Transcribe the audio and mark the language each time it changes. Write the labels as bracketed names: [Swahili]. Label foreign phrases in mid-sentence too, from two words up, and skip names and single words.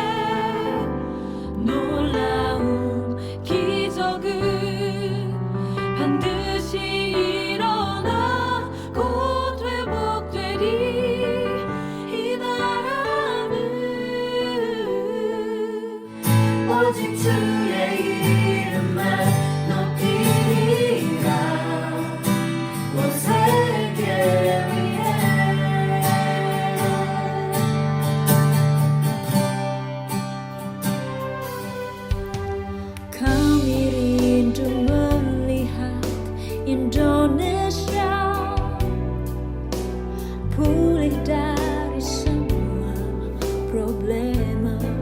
[Korean] 놀라운 기적은 반드시 일어나 곧 회복되리. 이 나라는 오직 주의 이름만 높이리라. 온 세계 위에 [Indonesian] kami rindu melihat Indonesia pulih dari semua problema.